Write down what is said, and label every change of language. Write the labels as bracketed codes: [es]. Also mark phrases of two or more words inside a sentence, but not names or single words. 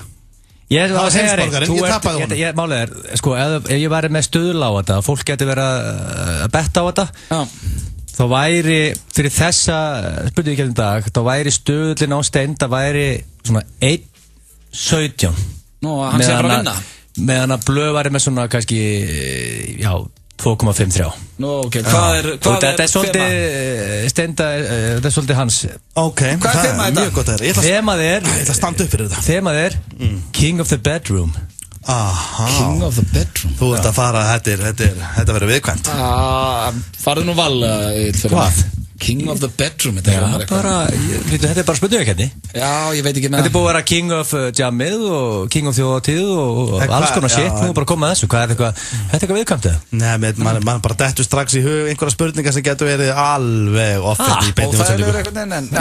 [is] Ég var að segja reitt, málið er, sko, ef ég væri með stuðla á þetta, fólk getur verið að betta á þetta, þá væri, fyrir þessa spurningum dag, þá væri stuðlinn á Steind, það væri svona 1.17. Nú, hann sé bara að vinna. Meðan að blöð væri með svona, kannski, já, 2,53. Nú, ok, hvað er þetta er svolítið, Steinda, þetta er svolítið hans. Ok, hvað er þemað mjög gott að þetta? Þemað er, ég ætla að standa upp fyrir þetta. Þemað er [en] King of the Bedroom. [is] Aha. [en] King of the Bedroom. [is] Þú ert að fara, þetta verður viðkvæmt. Farðu nú vala fyrir hvað? [en] King of the Bedroom. [is] Þetta er bara spurningakeppni. Já, ég veit ekki með það. Þetta er búið að vera [en] King of [is] Jammið og [en] King of [is] Þjóðatíð og alls konar shit. Nú er bara að koma að þessu. Hvað er eitthvað? Þetta er eitthvað viðkvæmt eða? Nei, mann bara dettur strax í hug einhverja spurningar sem getur verið alveg offend í beinni útsendingu.